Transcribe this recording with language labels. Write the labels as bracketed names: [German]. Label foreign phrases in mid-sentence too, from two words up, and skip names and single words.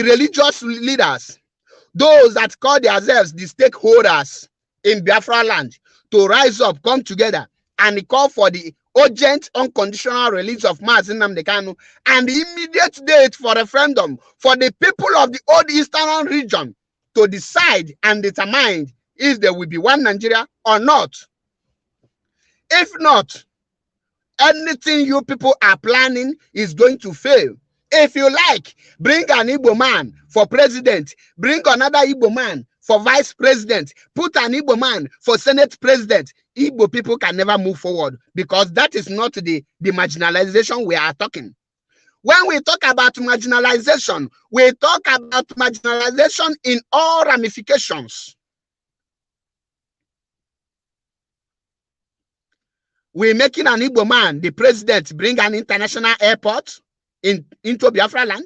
[English] religious leaders, those that call themselves the stakeholders in Biafra land, to rise up, come together, and call for the urgent, unconditional release of Mazi Nnamdi Kanu and the immediate date for referendum for the people of the old Eastern region to decide and determine if there will be one Nigeria or not. If not, anything you people are planning is going to fail. If you like, bring an Igbo man for president, bring another Igbo man for vice president, put an Igbo man for Senate president. Igbo people can never move forward because that is not the marginalization we are talking. When we talk about marginalization, we talk about marginalization in all ramifications. We're making an Igbo man the president bring an international airport into Biafra land.